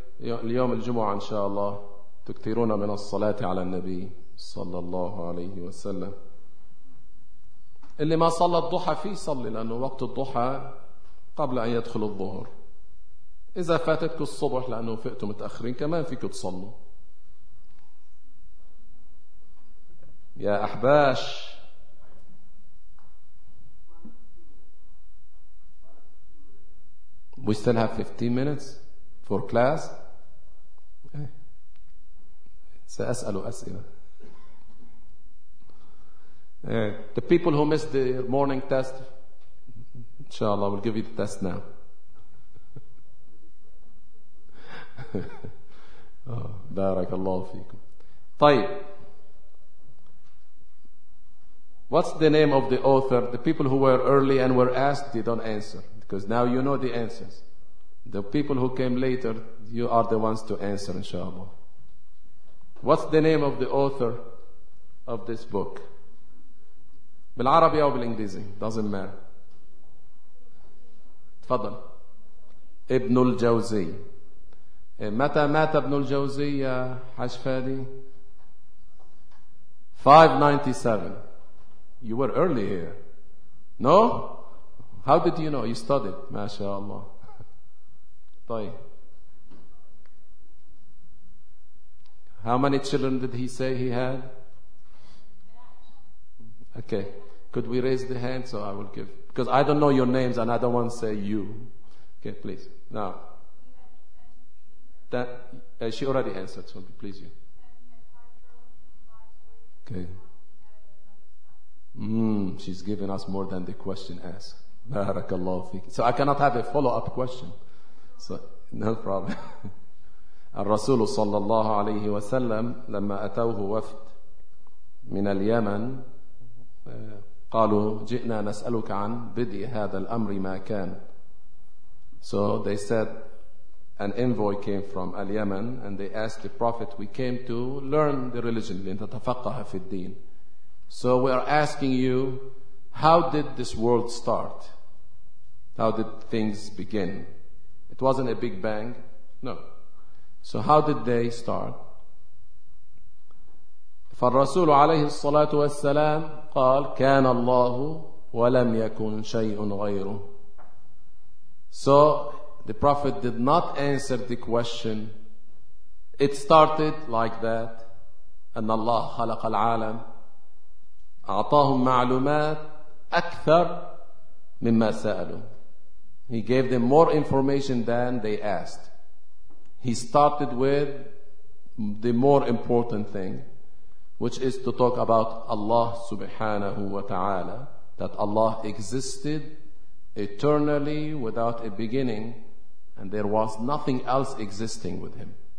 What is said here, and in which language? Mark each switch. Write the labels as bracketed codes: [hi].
[ar] اليوم الجمعة إن شاء الله تكثرون من الصلاة على النبي صلى الله عليه وسلم. اللي ما صلى الضحى فيه صلي, لأنه وقت الضحى قبل أن يدخل الظهر. إذا فاتتك الصبح لأنه فئت متأخرين كمان فيك تصلوا. يا أحباش, [en] we still have 15 minutes for class. [ar] سأسأل أسئلة. [en] The people who missed the morning test, inshallah, will give you the test now. [ar] بارك الله فيكم. طيب, [en] what's the name of the author? The people who were early and were asked, they don't answer. Because now you know the answers. The people who came later, you are the ones to answer, inshallah. What's the name of the author of this book? [ar] بال عربي أو بال إنجليزي, [en] doesn't matter. [ar] تفضل. ابن الجوزي. متى مات ابن الجوزي يا حاج فادي؟ 597. [en] You were early here. No? How did you know? You studied. MashaAllah. طيب. How many children did he say he had? Okay. Could we raise the hand so I will give? Because I don't know your names and I don't want to say you. Okay, please. Now. That, she already answered, so please you. Okay. She's giving us more than the question asked. Barakallahu fiik. So I cannot have a follow-up question. So no problem. [ar] الرسول صلى الله عليه وسلم لما أتوه وفد من اليمن قالوا جئنا نسألك عن بدء هذا الأمر ما كان. [en] So they said, an envoy came from اليمن and they asked the Prophet, we came to learn the religion, [ar] لنتفقه في الدين. [en] So we are asking you, how did this world start? How did things begin? It wasn't a big bang. No. So how did they start? [ar] فالرسول عليه الصلاة والسلام قال كان الله ولم يكن شيء غيره. [en] So the Prophet did not answer the question. It started like that. [ar] أن الله خلق العالم. أعطاهم معلومات أكثر مما سألوا. [en] He gave them more information than they asked. He started with the more important thing, which is to talk about Allah subhanahu wa ta'ala, that Allah existed eternally without a beginning, and there was nothing else existing with him.